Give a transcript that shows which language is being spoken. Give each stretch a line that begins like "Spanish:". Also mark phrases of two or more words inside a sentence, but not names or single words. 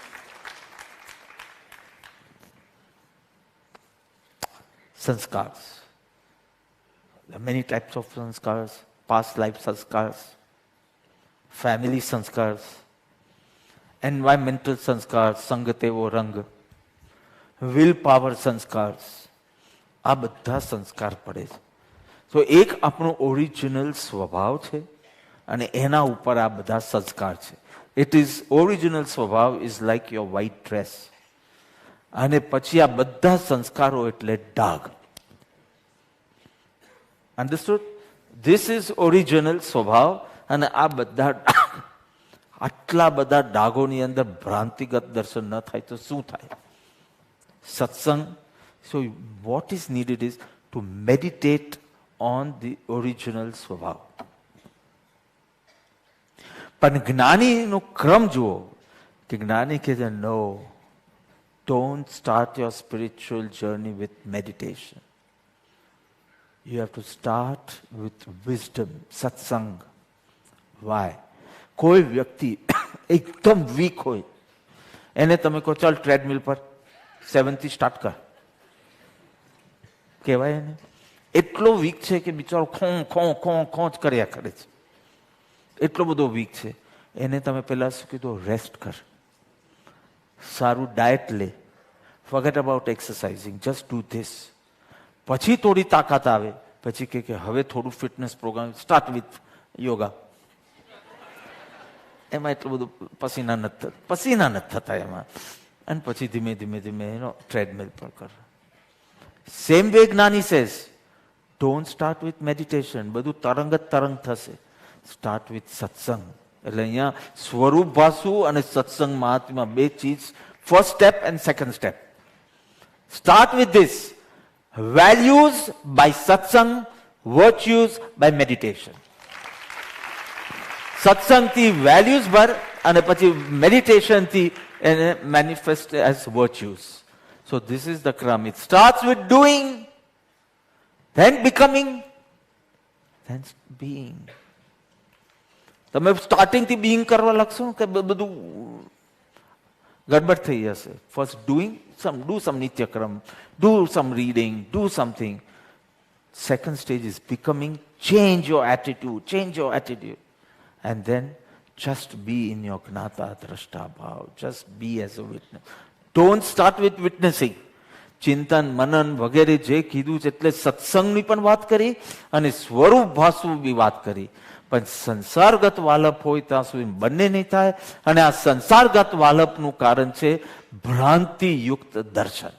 English: Sanskars. There are many types of sanskars. Past life sanskars, family sanskars, environmental sanskars,
Gujarati: સંગત એવો રંગ,
English: willpower sanskars.
Gujarati: આ બધા સંસ્કાર પડે છે. તો એક આપણો ઓરિજિનલ સ્વભાવ છે અને એના ઉપર આ બધા સંસ્કાર છે.
English: It is original સ્વભાવ is like your white dress.
Gujarati: અને પછી આ બધા સંસ્કારો એટલે ડાઘ. અન્ડરસ્ટુડ?
English: This is original
Gujarati: સ્વભાવ અને આ બધા ડાઘ. આટલા બધા ડાઘોની અંદર ભ્રાંતિગત દર્શન ન થાય તો શું થાય? સત્સંગ.
English: So what is needed is to meditate on the original સ્વભાવ.
Gujarati: પણ જ્ઞાનીનો ક્રમ જુઓ કે જ્ઞાની કહે છે
English: no, don't start your spiritual journey with meditation. You have to start with wisdom, satsang. Why?
Gujarati: કોઈ વ્યક્તિ એકદમ વીક હોય એને તમે કહો ચાલ ટ્રેડમિલ પર 7 થી સ્ટાર્ટ કર, કહેવાય ને? એટલો વીક છે કે બિચારો ખો જ કર્યા કરે છે, એટલો બધો વીક છે. એને તમે પહેલા શું કીધું? રેસ્ટ કર, સારું ડાયટ લે,
English: Forget about exercising, just do this.
Gujarati: પછી થોડી તાકાત આવે, પછી કે હવે થોડું
English: fitness program start with yoga.
Gujarati: એમાં એટલું બધું પસીના નથી થતા એમાં. અને પછી ધીમે ધીમે ધીમે એનો ટ્રેડમિલ પર કર.
English: Same way Gnani says, don't start with meditation.
Gujarati: બધું તરંગ થશે.
English: Start with satsang.
Gujarati: એટલે અહીંયા સ્વરૂપ ભાસુ અને સત્સંગ મહાત્મા બે ચીજ,
English: first step and second step. Start with this. Values by satsang, virtues by meditation.
Gujarati: સત્સંગ થી વેલ્યુઝ ભર અને પછી મેડિટેશન થી એને
English: manifest as virtues. So this is the kram. It starts with doing then becoming, then being.
Gujarati: તમે સ્ટાર્ટિંગથી બિંગ કરવા લાગશો કે બધું ગડબડ થઈ જશે.
English: First doing do some nityakram, do some reading, do something. Second stage is becoming. Change your attitude, and then just be in your
Gujarati: જ્ઞાતા દ્રષ્ટા ભાવ.
English: Just be as a witness. Don't start with witnessing.
Gujarati: ચિંતન મનન વગેરે જે કીધું છે એટલે સત્સંગની પણ વાત કરી અને સ્વરૂપ ભાસુ બી વાત કરી. પણ સંસારગત વાલપ હોય ત્યાં સુધી બંને નહીં થાય. અને આ સંસારગત વાલપનું કારણ છે ભ્રાંતિયુક્ત દર્શન.